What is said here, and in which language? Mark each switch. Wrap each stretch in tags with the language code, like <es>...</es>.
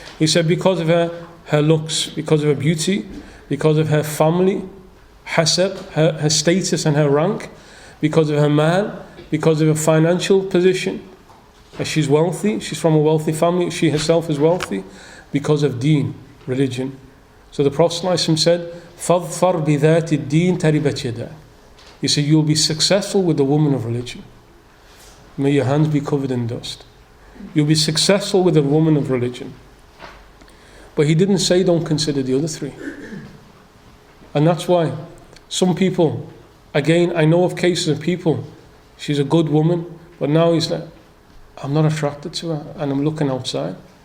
<en>He said because of her looks, because of her beauty, because of her family, hasab, her status and her rank, because of her mal, because of her financial position, she's wealthy, she's from a wealthy family, she herself is wealthy, because of deen, religion. So the Prophet ﷺ said,</en> <ar>فَاظْفَرْ بِذَاتِ الدِّينِ تَرِبَتْ يَدَاكَ.</ar> <en>He said, you'll be successful with the woman of religion. May your hands be covered in dust. You'll be successful with a woman of religion. But he didn't say don't consider the other 3. And that's why some people, again, I know of cases of people, she's a good woman, but now he's like, I'm not attracted to her and I'm looking outside.</en>